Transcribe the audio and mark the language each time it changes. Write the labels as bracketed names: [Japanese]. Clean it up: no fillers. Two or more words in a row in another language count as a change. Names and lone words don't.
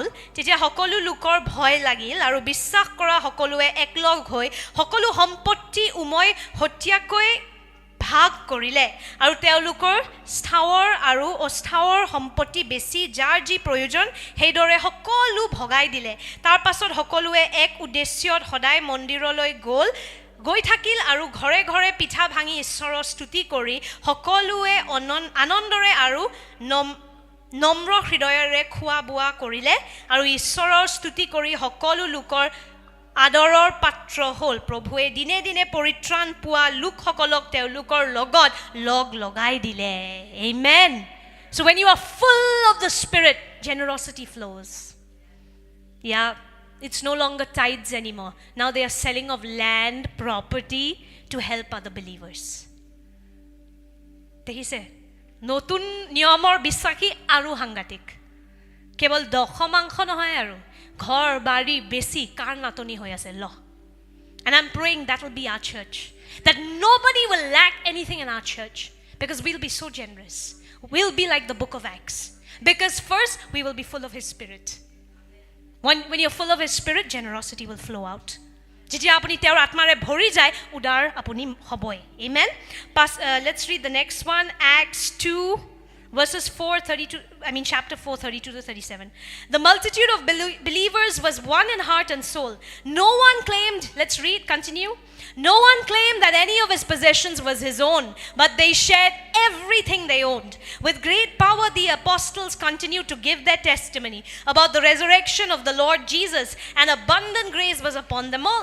[Assamese] তেতিয়া সকলো লোকৰ ভয় লাগিল আৰু বিশ্বাস কৰা সকলোৱে একলগ হৈ সকলো সম্পত্তি উময় হত্যাকৈ ভাগ কৰিলে আৰু তেওঁলোকৰ স্থাৱৰ আৰু অস্থাৱৰ সম্পত্তি বেছি যাৰ যি প্ৰয়োজন সেইদৰে সকলো ভগাই দিলে তাৰ পাছত সকলোৱে এক উদ্দেশ্যত সদায় মন্দিৰলৈ গৈ থাকিল আৰু ঘৰে ঘৰে পিঠা ভাঙি ঈশ্বৰৰ স্তুতি কৰি সকলোৱে আনন্দৰে আৰু নম্ৰ হৃদয়েৰে খোৱা বোৱা কৰিলে আৰু ঈশ্বৰৰ স্তুতি কৰি সকলো লোকৰ আদৰৰ পাত্ৰ হ'ল প্ৰভুৱে দিনে দিনে পৰিত্ৰাণ পোৱা লোকসকলক তেওঁলোকৰ লগত লগ লগাই দিলে [English] amen so when you are full of the spirit generosity flows yeah it's no longer tithes anymore now they are selling of land property to help other believers [Assamese] দেখিছে নতুন নিয়মৰ বিশ্বাসী আৰু সাংঘাতিক কেৱল দশমাংশ নহয় আৰু ঘৰ বাৰী বেছি কাৰ নাটনি হৈ আছে ল [English] and I'm praying that will be our church that nobody will lack anything in our church because we'll be so generous we'll be like the book of Acts because first we will be full of his spirit when you're full of his spirit generosity will flow out [Assamese] যেতিয়া আপুনি তেওঁৰ আত্মাৰে ভৰি যায় উদাৰ আপুনি হ'বই [English] amen let's read the next one Acts 2 verses 4:32 chapter 4:32 to 37 the multitude of believers was one in heart and soul no one claimed let's read continue no one claimed that any of his possessions was his own but they shared everything they owned with great power the apostles continued to give their testimony about the resurrection of the Lord Jesus and abundant grace was upon them all